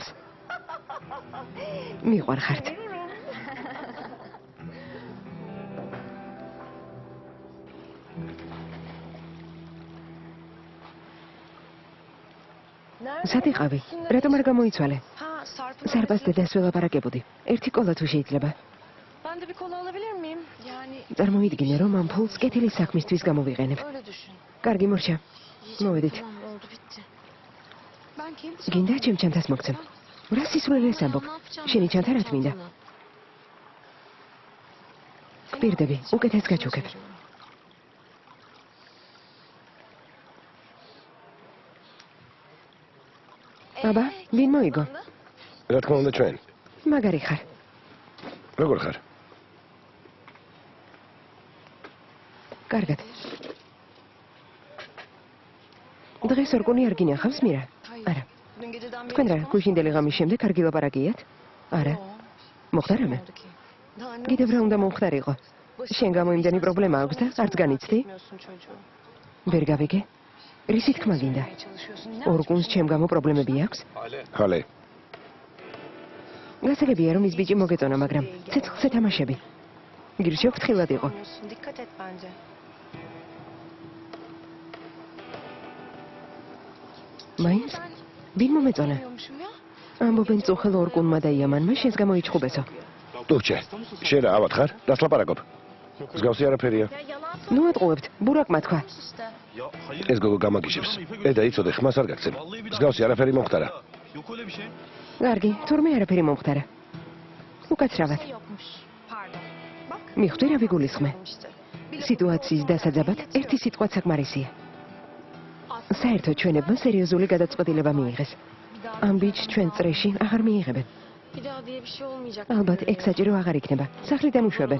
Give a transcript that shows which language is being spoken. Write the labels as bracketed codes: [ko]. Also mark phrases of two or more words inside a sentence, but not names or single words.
[ka] მიყვარხართ. სად იყავი? რატომ არ გამოიცვალე? სარბას დედას ველაპარაკებოდი. ერთი კოლა თუ შეიძლება. [tr] Ben de bir kola alabilir miyim? Yani [ka] წარმოიდგინე, რომ ამ ფულს კეთილი საქმისთვის გამოვიყენებ. [tr] öyle düşün. [ka] კარგი მორჩა. მოვედით. [tr] Tamam oldu bitti. Ben kendi [ka] გინდა ჩემ ჩანთას მოგცემ. რა სისულელეს ამბობ? შენი ჩანთა რა თმინდა? გპირდები, უკეთეს გაჩუქებ. აბა, ვინ მოიგო? რა თქმა უნდა ჩვენ. მაგარი ხარ. როგორ ხარ? კარგად. დღეს ორგონი არ გინახავს მირა? არა. [tr] Dün geceden beri [ka] თქვენ რა, გუშინდელი ღამის შემდეგ არ გილაპარაკიათ? არა. მოხდა რამე? [tr] daha ne [ka] კიდევ რა უნდა მომხდარიყო? შენ გამო იმდენი პრობლემა აქვს და არც განიცდი? [tr] yapıyorsun çocuğu? [ka] ვერ გავიგე? რისი თქმა გინდა? [tr] Çalışıyorsun. Ne [ka] ორგუნს ჩემ გამო პრობლემები აქვს? ჰალე. გასაგებია რომ ის ბიჭი მოგეწონა, მაგრამ ცეცხლზე თამაშები. გირჩევ ფრთხილად იყო. [tr] yapıyorsun? Dikkat et bence. [ka] მაინც? ვინ მომეწონა? [tr] Yapıyormuşum ya. [ka] ამბობენ წუხელ ორგუნმა და იამანმა შენს გამო იჩხუბესო. ტუჩე. შენ რა ავად ხარ? რას ლაპარაკობ? მსგავსი არაფერია. ნუ ატყუებთ, ბურაკმა თქვა. [tr] İşte. [ka] ეს გოგო გამაგიჟებს. ედა იცოდე, ხმას არ გაგცემ. მსგავსი არაფერი მომხდარა. [tr] Yok öyle bir şey. [ka] კარგი, თურმე არაფერი მომხდარა. უკაცრავად. [tr] Yokmuş. Pardon. Bak. [ka] მიხვდი რა ვიგულისხმე. [tr] işte. [ka] სიტუაციის დასაძაბად ერთი სიტყვა საკმარისია. საერთოდ ჩვენებმა სერიოზული გადაწყვეტილება მიიღეს. ამ ბიჭს ჩვენ წრეში აღარ მიიღებენ. [tr] Bir daha diye bir şey olmayacak. [ka] ალბათ ეგ საჭირო აღარ იქნება. სახლიდან უშვებენ.